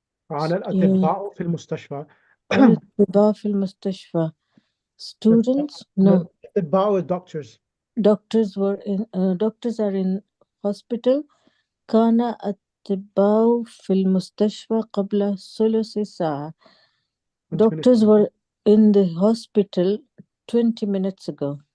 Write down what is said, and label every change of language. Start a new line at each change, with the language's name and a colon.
Arabic: على الأطباء في المستشفى. الأطباء في المستشفى.
English: Students? No.
Arabic: الأطباء doctors.
English: Doctors are in hospital.
Arabic: كان الأطباء في المستشفى قبل ثلث ساعة.
English: Doctors were in the hospital 20 minutes ago.